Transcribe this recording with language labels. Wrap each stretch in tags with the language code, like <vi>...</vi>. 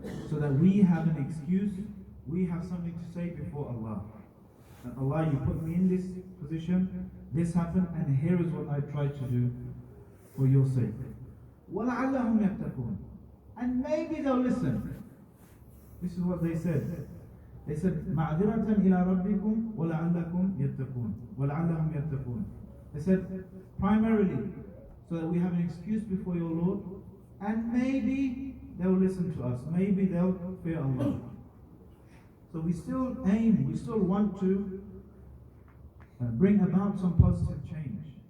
<en>So that we have an excuse, we have something to say before Allah. And Allah, you put me in this position, this happened, and here is what I tried to do for your sake.</en> <ar>وَلَعَلَّهُمْ يَتَّقُونَ.</ar> <en>And maybe they'll listen. This is what they said. They said,</en> <ar>مَعْذِرَةً إِلَىٰ رَبِّكُمْ وَلَعَلَّكُمْ يَتَّقُونَ وَلَعَلَّهُمْ يَتَّقُونَ.</ar> <en>They said, primarily, so that we have an excuse before your Lord, and maybe they'll listen to us. Maybe they'll fear Allah. So we still aim, we still want to bring about some positive change.</en>